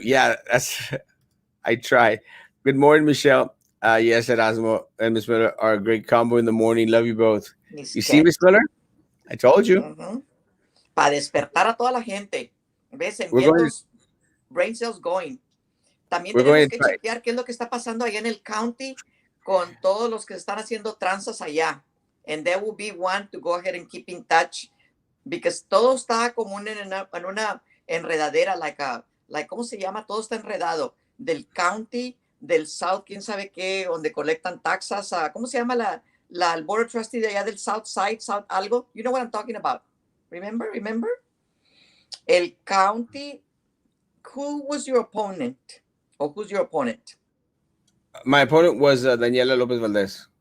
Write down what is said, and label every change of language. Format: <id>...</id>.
<en>Yeah, I try. Good morning, Michelle. Yes, Erasmo and Miss Miller are a great combo in the morning. Love you both. You see, Miss Miller? I told you.</en> <es>Para despertar a toda la gente. ¿Ves?</es> <en>And get those brain cells going.</en> <es>También tenemos que chequear qué es lo que está pasando allá en el county con todos los que están haciendo tranzas allá.</es> <en>And there will be one to go ahead and keep in touch because</en> <es>todo está como en una enredadera,</es> <en>like,</en> <es>¿cómo se llama? Todo está enredado. Del county, del south, quién sabe qué, donde colectan taxas. ¿Cómo se llama el board of trustee de allá del south side, south algo?</es> <en>You know what I'm talking about. Remember? El county, who was your opponent? Or who's your opponent? My opponent was Daniela Lopez Valdez.</en>